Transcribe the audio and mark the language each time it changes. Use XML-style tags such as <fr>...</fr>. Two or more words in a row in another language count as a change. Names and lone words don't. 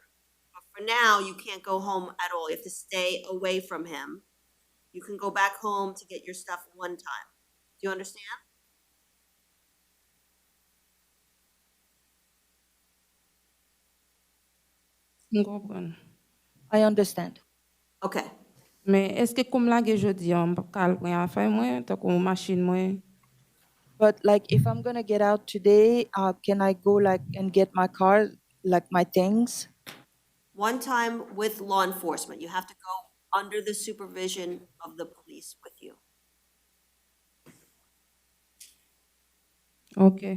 <en>But for now, you can't go home at all. You have to stay away from him. You can go back home to get your stuff one time. Do you understand?</en> <ht>Mwen kompren.</ht> <en>I understand. Okay.</en> <ht>Men eske koum lage jodi an, kal mwen a fay mwen, takou machin mwen?</ht> <en>But like, if I'm gonna get out today, can I go like and get my car, like my things? One time with law enforcement, you have to go under the supervision of the police with you. Okay.</en>